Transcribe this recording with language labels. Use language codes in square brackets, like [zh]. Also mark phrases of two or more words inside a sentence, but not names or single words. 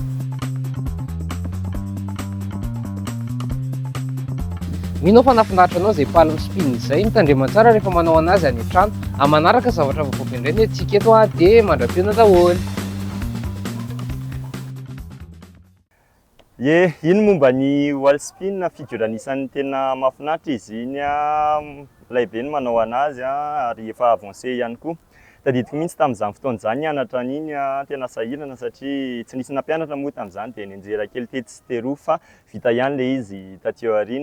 [mg] Mino fa nafinaritra anao izay [en] palm spin [mg] izay, mitandrema tsara rehefa manao anazy any an-trano. Manaraka zavatra vaovao be indray ny antsika eto dia mandra-piona daholo. Iny momba ny [en] wall spin figure [mg] anisan'ny tena mahafinaritra izy iny lehibe ny manao anazy ary efa avancé ihany koa. Tadidiko mihitsy tamin'izany fotoana izany nianatra an'iny tena sahirana satria tsy nisy nampianatra moa tamin'izany dia nianjera kely tety sy teroa fa vita ihany ilay izy taty aoriana.